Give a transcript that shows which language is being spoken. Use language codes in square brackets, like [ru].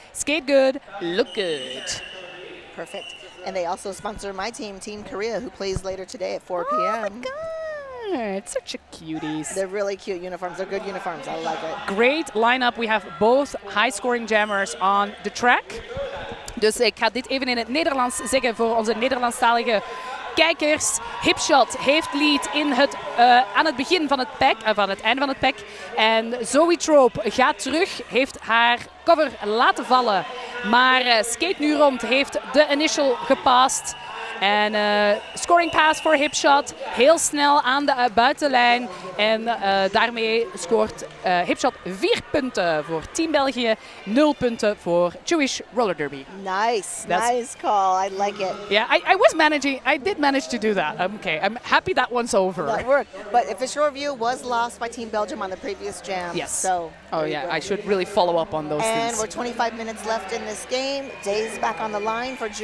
[en] Skate good, look good. Perfect. And they also sponsor my team, Team Korea, who plays later today at 4 p.m. Oh my God, such a cuties. They're really cute uniforms. They're good uniforms. I like it. Great lineup. We have both high-scoring jammers on the track. [nl] Dus ik ga dit even in het Nederlands zeggen voor onze Nederlandstalige kijkers. Hipshot heeft lead aan het begin van het pack, van het einde van het pack. En Zoe Trope gaat terug, heeft haar cover laten vallen. Maar Skate nu rond heeft de initial gepast. En scoring pass voor Hipshot, heel snel aan de buitenlijn. En daarmee scoort Hipshot 4 punten voor Team België, 0 punten voor Jewish Roller Derby. [en] Nice call. I like it. Yeah, I did manage to do that. Okay, I'm happy that one's over. That worked. But official review was lost by Team Belgium on the previous jam. Yes. So. Oh yeah, I should really follow up on those things. And we're 25 minutes left in this game. Day's back on the line for Jewish.